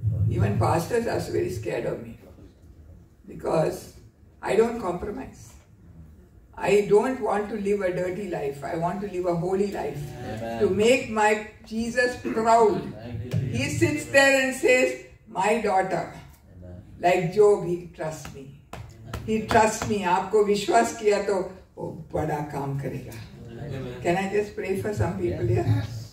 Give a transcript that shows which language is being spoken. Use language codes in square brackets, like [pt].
[en] Even pastors are very scared of me because I don't compromise. I don't want to live a dirty life. I want to live a holy life. Amen. To make my Jesus proud. He sits there and says, my daughter. Amen. Like Job, he trusts me. He trusts me. [hi] आपको विश्वास किया तो वो बड़ा काम करेगा. [en] Can I just pray for some people here?